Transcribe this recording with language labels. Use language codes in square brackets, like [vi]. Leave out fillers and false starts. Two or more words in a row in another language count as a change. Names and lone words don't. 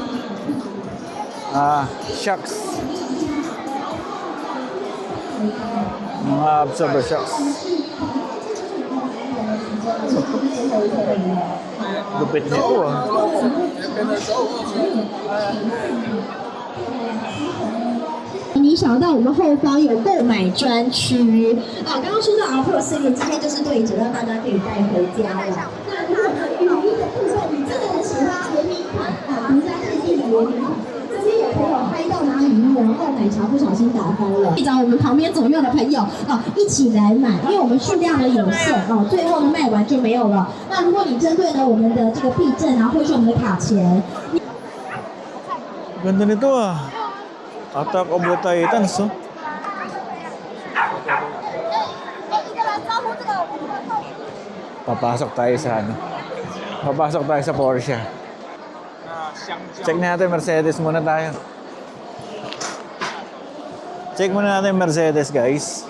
[en] Shocks. Mga absorber shocks. [tl] Lupit nito ah. [zh] 你想到我们后方有购买专区啊，刚刚说到 Alpro 系列，今天就是对折，让大家可以带回家了。那如果呢，雨衣的部分你真的很喜欢联名款啊，独家限定的联名款，这边有朋友拍到拿雨衣，然后奶茶不小心打翻了，找我们旁边左右的朋友啊一起来买，因为我们数量呢有限哦，最后呢卖完就没有了。那如果你针对呢我们的这个币证啊，或者是我们的卡钱。 [tl] Ganda nito ah. Attack of the Titans oh. Papasok tayo sa Papasok tayo sa Porsche. Check natin Mercedes muna tayo. Check muna natin Mercedes guys.